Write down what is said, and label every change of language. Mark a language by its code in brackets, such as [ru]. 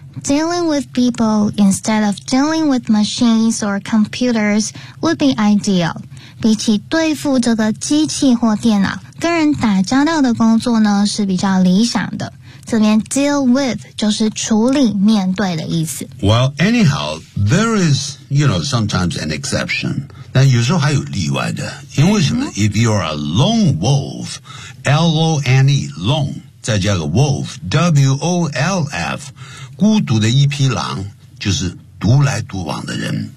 [en] Dealing with people instead of dealing with machines or computers would be ideal. [zh] 比起对付这个机器或电脑，跟人打交道的工作呢，是比较理想的。这边 deal with 就是处理面对的意思。 [en] Well, anyhow, there is, you know, sometimes an exception. [zh] 但有时候还有例外的。因为什么、mm-hmm. [en] If you're a lone wolf, [zh] L-O-N-E, lone, 再加个 wolf, W-O-L-F, 孤独的一匹狼，就是独来独往的人。